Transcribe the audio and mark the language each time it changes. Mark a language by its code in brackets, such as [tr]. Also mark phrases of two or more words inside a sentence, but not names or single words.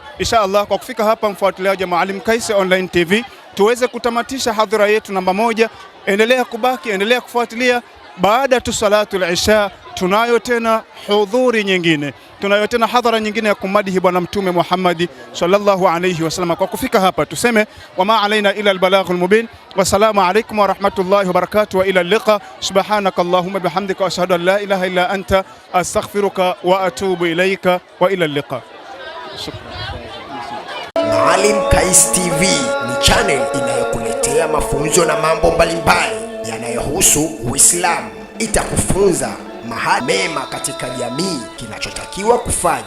[sw] Inshallah kwa kufika hapa, mfuatiliaji wa Maalim Kais Online TV, tuweze kutamatisha hadhara yetu namba 1. Endelea kubaki, endelea kufuatilia. Baada tu [ar] صلاة العشاء [sw] tunayo tena hudhuri nyingine, tunayo tena hadhara nyingine ya kumadihi Bwana Mtume Muhammad [ar] صلى الله عليه وسلم. [sw] Kwa kufika hapa tuseme [ar] وما علينا إلا البلاغ المبين. والسلام عليكم ورحمة الله وبركاته وإلى اللقاء سبحانك اللهم وبحمدك وأشهد أن لا إله إلا أنت أستغفرك وأتوب إليك, وإلى اللقاء. [sw] Maalim Kais TV ni channel inayokuletea mafunzo na mambo mbalimbali yanayohusu Uislamu. Itakufunza mahali mema katika jamii, kinachotakiwa kufanya.